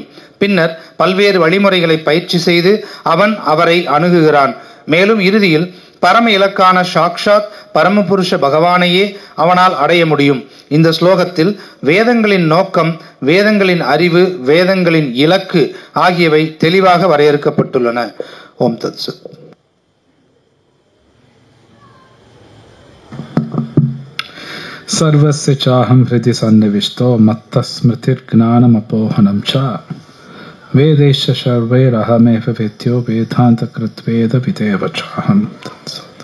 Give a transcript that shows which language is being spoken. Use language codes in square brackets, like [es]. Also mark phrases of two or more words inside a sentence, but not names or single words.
[ta] பின்னர் பல்வேறு வழிமுறைகளை பயிற்சி செய்து அவன் அவரை அணுகுகிறான். மேலும் இறுதியில் பரம இலக்கான சாக்ஷாத் பரமபுருஷ பகவானையே அவனால் அடைய முடியும். இந்த ஸ்லோகத்தில் வேதங்களின் நோக்கம், வேதங்களின் அறிவு, வேதங்களின் இலக்கு ஆகியவை தெளிவாக வரையறுக்கப்பட்டுள்ளன. [sa] ॐ तत् सत्. सर्वस्य चाहं हृदि सन्निविष्टो मत्तः स्मृतिर्ज्ञानमपोहनं च वेदैश्च सर्वैरहमेव वेद्यो वेदान्तकृत्वेदविदेव चाहं तत्सत्।